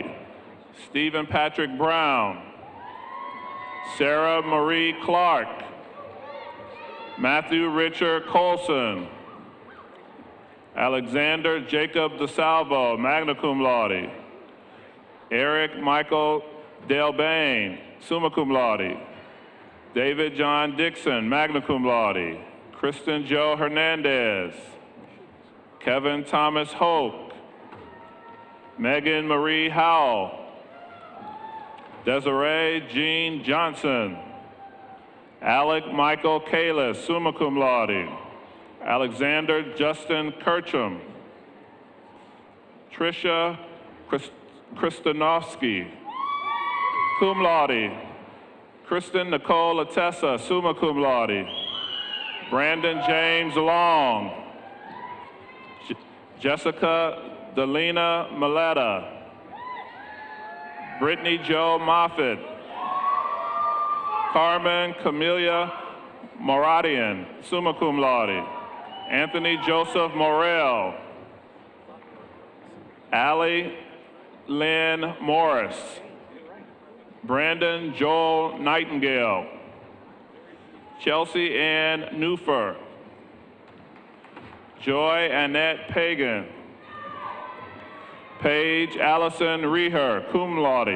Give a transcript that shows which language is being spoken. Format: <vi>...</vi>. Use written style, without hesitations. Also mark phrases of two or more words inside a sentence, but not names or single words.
<en>Stephen Patrick Brown, Sarah Marie Clark, Matthew Richard Colson, Alexander Jacob DeSalvo,</en> <la>magna cum laude.</la> <en>Eric Michael Delbane,</en> <la>summa cum laude.</la> <en>David John Dixon,</en> <la>magna cum laude.</la> <en>Kristen Joe Hernandez, Kevin Thomas Hoke, Megan Marie Howell, Desiree Jean Johnson, Alec Michael Kalis,</en> <la>summa cum laude.</la> <en>Alexander Justin Kirchum, Tricia Kristanovsky,</en> <la>cum laude.</la> <en>Kristen Nicole Atessa,</en> <la>summa cum laude.</la> <en>Brandon James Long, Jessica Delina Maletta, Brittany Jo Moffitt, Carmen Camelia Moradian,</en> <la>summa cum laude.</la> <en>Anthony Joseph Morel, Allie Lynn Morris, Brandon Joel Nightingale, Chelsea Ann Newfer, Joy Annette Pagan, Paige Allison Reher,</en> <la>cum laude.</la>